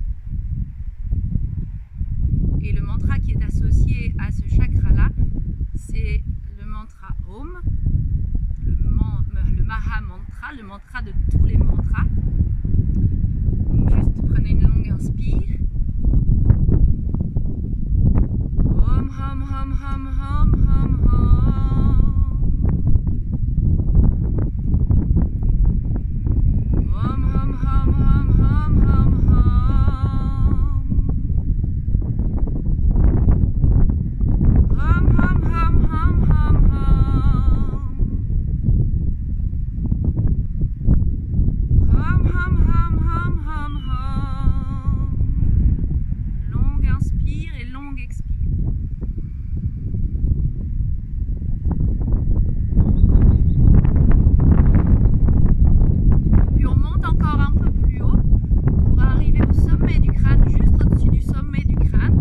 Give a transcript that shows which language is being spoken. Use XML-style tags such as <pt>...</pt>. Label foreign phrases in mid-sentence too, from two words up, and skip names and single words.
<fr>Et le mantra qui est associé à ce chakra-là, c'est le mantra Om, le Maha Mantra, le mantra de tous les mantras. Donc juste prenez une longue inspire. Om, hum, hum, hum, hum, hum, hum. Om, hum, hum, hum, hum, hum, hum. Hum, hum, hum, hum, hum, hum. Hum, hum, hum, hum, hum, hum. Longue inspire et longue expire. Puis on monte encore un peu plus haut pour arriver au sommet du crâne, juste au-dessus du sommet du crâne.</fr>